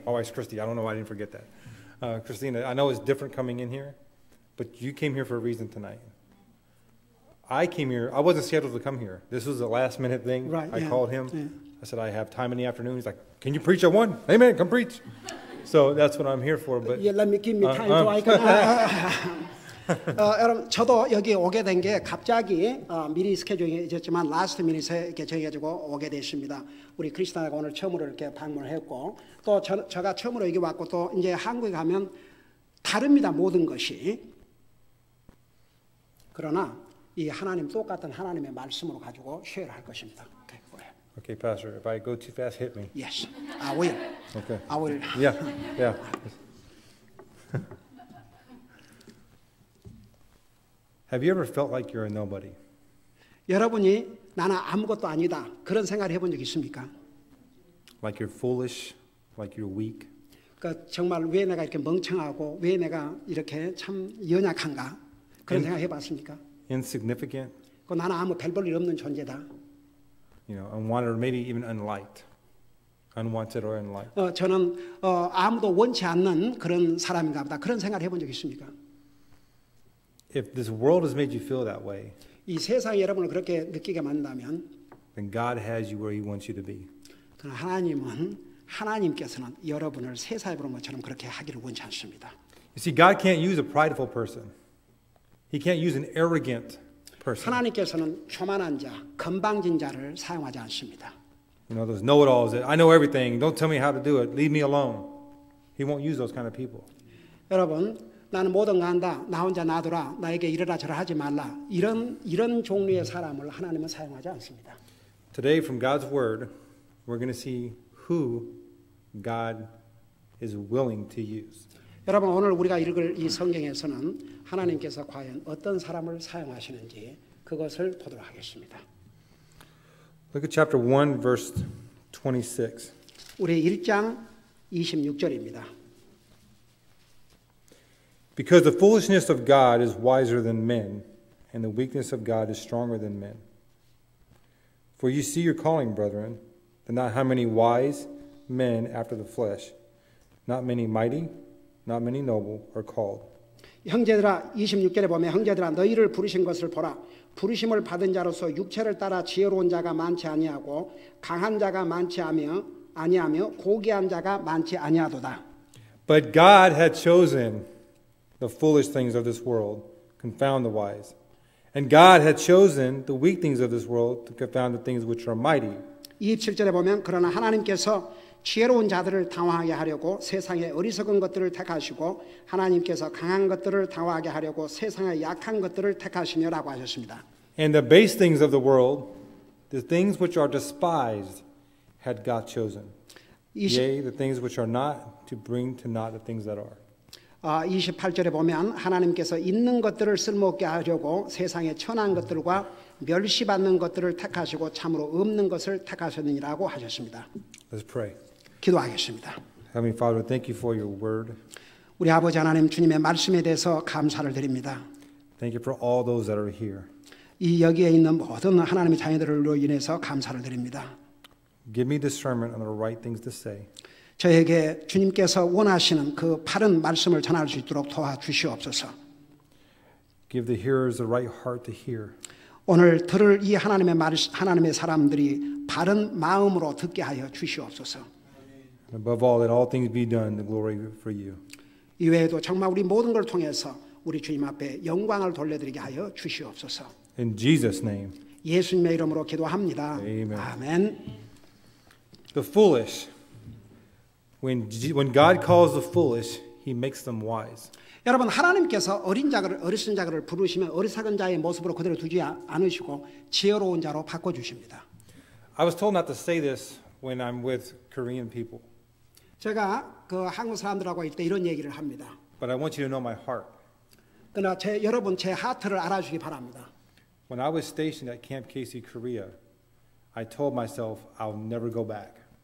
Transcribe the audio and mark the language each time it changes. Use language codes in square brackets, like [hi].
[en] My wife's Christy. I don't know why I didn't forget that. Christina, I know it's different coming in here, but you came here for a reason tonight. I came here. I wasn't scheduled to come here. This was a last minute thing. Right, I yeah, called him. yeah. I said, I have time in the afternoon. He's like, can you preach at 1? Amen. Come preach. So that's what I'm here for. But Yeah, let me give me time so I can. [ko] 여러분, 저도 여기 오게 된 게 갑자기 미리 스케줄이 있었지만 라스트 미닛에 이렇게 정해가지고 오게 됐습니다. 우리 크리스타가 오늘 처음으로 이렇게 방문을 했고 또 제가 처음으로 여기 왔고 또 이제 한국에 가면 다릅니다. 모든 것이. 그러나 이 하나님 똑같은 하나님의 말씀으로 가지고 쉐어를 할 것입니다. [en] Okay, go ahead. okay, Pastor, if I go too fast, hit me. Yes, I will. Okay. I will. Yeah, yeah. Have you ever felt like you're a nobody? [ko] 여러분이 나는 아무것도 아니다 그런 생각을 해본 적 있습니까? [en] Like you're foolish, like you're weak? [ko] 그러니까 정말 왜 내가 이렇게 멍청하고 왜 내가 이렇게 참 연약한가 그런 생각 해봤습니까? [en] Insignificant? [ko] 그 나는 아무 별 볼 일 없는 존재다. [en] You know, unwanted or maybe even unliked. Unwanted or unliked. [ko] 저는 아무도 원치 않는 그런 사람인가 보다 그런 생각을 해본 적 있습니까? [en] If this world has made you feel that way, [ko] 이 세상이 여러분을 그렇게 느끼게 만든다면 [en] then God has you where He wants you to be. [ko] 그러나 하나님께서는 여러분을 세상에 보는 것처럼 그렇게 하기를 원치 않습니다. [en] You see, God can't use a prideful person. He can't use an arrogant person. [ko] 하나님께서는 교만한 자, 건방진 자를 사용하지 않습니다. [en] You know, those know-it-alls that I know everything. Don't tell me how to do it. Leave me alone. He won't use those kind of people. [ko] 여러분, 나는 뭐든 간다. 나 혼자 놔두라. 나에게 이러라 저러라 하지 말라. 이런 종류의 사람을 하나님은 사용하지 않습니다. [en] Today, from God's Word, we're going to see who God is willing to use. [ko] 여러분, 오늘 우리가 읽을 이 성경에서는 하나님께서 과연 어떤 사람을 사용하시는지 그것을 보도록 하겠습니다. [en] Look at chapter 1, verse 26. [ko] 우리 1장 26절입니다. [en] Because the foolishness of God is wiser than men, and the weakness of God is stronger than men. For you see your calling, brethren, that not how many wise men after the flesh, not many mighty, not many noble are called. [ko] 형제들아 26절에 보면 형제들아 너희를 부르신 것을 보라. 부르심을 받은 자로서 육체를 따라 지혜로운 자가 많지 아니하고 강한 자가 많지 아니하며 고귀한 자가 많지 아니하도다. [en] But God had chosen the foolish things of this world, confound the wise. And God had chosen the weak things of this world to confound the things which are mighty. [ko] 27절에 보면 그러나 하나님께서 지혜로운 자들을 당황하게 하려고 세상의 어리석은 것들을 택하시고 하나님께서 강한 것들을 당황하게 하려고 세상의 약한 것들을 택하시며라고 하셨습니다. [en] And the base things of the world, the things which are despised, had God chosen. Yea, the things which are not, to bring to naught the things that are. [ko] 28절에 보면 하나님께서 있는 것들을 쓸모없게 하려고 세상의 천한 것들과 멸시받는 것들을 택하시고 참으로 없는 것을 택하셨느니라고 하셨습니다. [en] Let's pray. [ko] 기도하겠습니다. [en] Heavenly Father, thank you for your word. [ko] 우리 아버지 하나님 주님의 말씀에 대해서 감사를 드립니다. [en] Thank you for all those that are here. [ko] 이 여기에 있는 모든 하나님의 자녀들로 인해서 감사를 드립니다. [en] Give me discernment on the right things to say. [ko] 저에게 주님께서 원하시는 그 바른 말씀을 전할 수 있도록 도와주시옵소서. [en] Give the hearers the right heart to hear. [ko] 오늘 들을 이 하나님의 사람들이 바른 마음으로 듣게 하여 주시옵소서. [en] Above all, let all things be done to glory for you. [ko] 이외에도 정말 우리 모든 걸 통해서 우리 주님 앞에 영광을 돌려드리게 하여 주시옵소서. [en] In Jesus' name. [ko] 예수님의 이름으로 기도합니다. [en] Amen. [ko] 아멘. [en] The foolish. When God calls the foolish, He makes them wise. [ko] 여러분 하나님께서 어리석은 자를 부르시면 어리석은 자의 모습으로 그대로 두지 않으시고 지혜로운 자로 바꿔주십니다. [en] I was told not to say this when I'm with Korean people, [ko] 제가 그 한국 사람들하고 있을 때 이런 얘기를 합니다. [en] but I want you to know my heart. [ko] 그러나 여러분 제 하트를 알아주기 바랍니다. [en] When I was stationed at Camp Casey, Korea, I told myself I'll never go back.